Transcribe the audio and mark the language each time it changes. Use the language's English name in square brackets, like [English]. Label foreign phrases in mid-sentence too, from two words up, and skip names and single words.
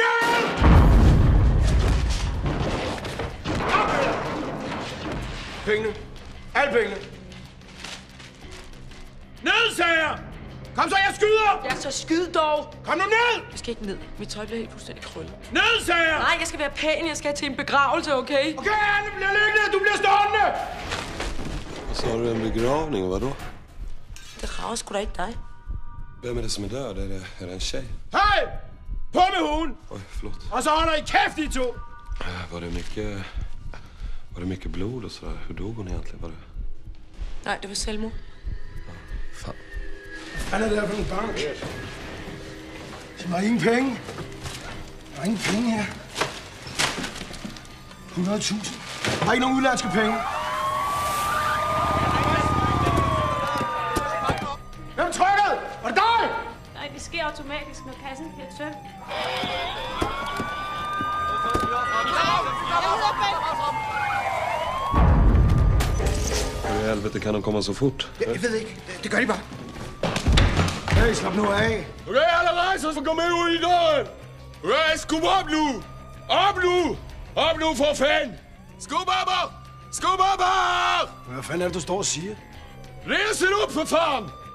[Danish] Pengene. Alle pengene. Ned, sagde jeg! Kom så, jeg skyder! Ja, så skyd dog! Kom nu ned! Jeg skal ikke ned. Mit tøj bliver helt fuldstændig krøllet. Ned, sagde jeg! Nej, jeg skal være pæn. Jeg skal til en begravelse, okay? Okay, Anne bliver liggende. Du bliver stående! [Swedish] Vad sa du, en begravning? Vadå? [Danish] Det rager sgu da ikke dig. [Swedish] Vem är det som är död? Är det en tjej? [Danish] Hej! På med hunden! [Swedish] Oj, förlåt. [Danish] Og så holder I kæft, I to! [Swedish] Var det mycket blod och sådär? Hur dog hon egentligen? Var det... [Danish] Nej, det var selvmord. Fan. Han er der for en bank. Der er ingen penge. Der er ingen penge her. 100.000. Der er ikke nogen udlandske penge. Hvem trykkede? Var det dig? Nej, det sker automatisk, når kassen bliver tømt. [Swedish] Hur i helvete kan de komma så fort? [Danish] Jeg ved ikke. Det gør de bare. Hey, slap nu af. Okay, alle rejser, så kom med ud i døren. Okay, skub op nu. Op nu. Op nu, for fanden. Skub op. Skub op. Hvad fanden er det, du står og siger? Læs det op, for fanden.